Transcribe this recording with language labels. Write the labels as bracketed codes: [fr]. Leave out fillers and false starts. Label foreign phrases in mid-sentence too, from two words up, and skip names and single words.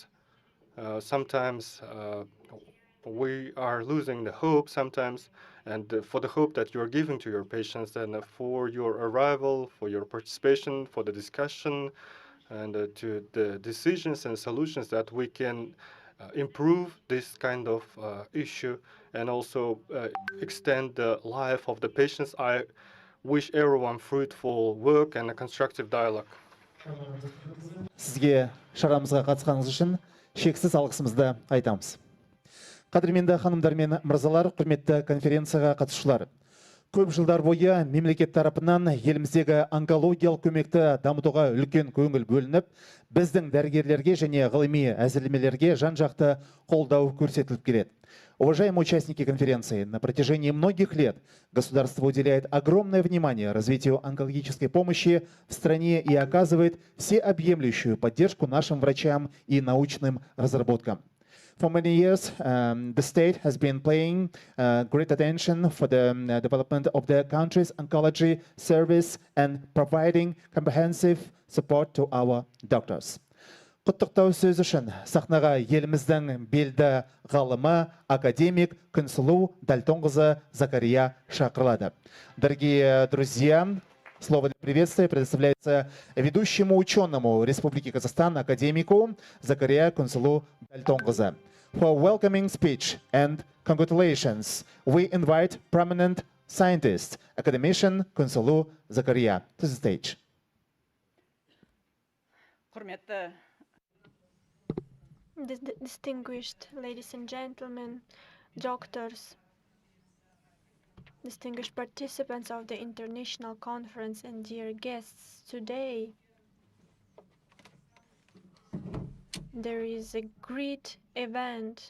[en] Sometimes we are losing the hope sometimes, and for the hope that you're giving to your patients and for your arrival, for your participation, for the discussion, and to the decisions and solutions that we can improve this kind of issue and also extend the life of the patients. I wish everyone fruitful work and a constructive dialogue. [kk] Сізге шарамызға қатысқаныңыз үшін шексіз алғысымызды айтамыз. Қадірменді ханымдар мен мырзалар, құрметті конференцияға қатысушылар. Көп жылдар бойы мемлекет тарапынан еліміздегі онкологиялық көмекті дамытуға үлкен көңіл бөлініп, біздің дәрігерлерге және ғылыми әзірлемелерге жан-жақты қолдау көрсетіліп келеді. [ru] Уважаемые участники конференции, на протяжении многих лет государство уделяет огромное внимание развитию онкологической помощи в стране и оказывает всеобъемлющую поддержку нашим врачам и научным разработкам. [en] For many years, the state has been paying great attention for the development of the country's oncology service and providing comprehensive support to our doctors. [kk] Құттықтау сөз үшін сахнаға еліміздің белді ғалымы, академик Күнсұлу Дальтонқызы Закария шақырылады. [ru] Дорогие друзья, слово для приветствия предоставляется ведущему ученому Республики Казахстан, академику Закария Күнсұлу Дальтонқызы. [en] For welcoming speech and congratulations, we invite prominent scientist, academician Күнсұлу Закария to the stage. [kk] Құрметті [en] Distinguished ladies and gentlemen, doctors, distinguished participants of the international conference, and dear guests, today there is a great event.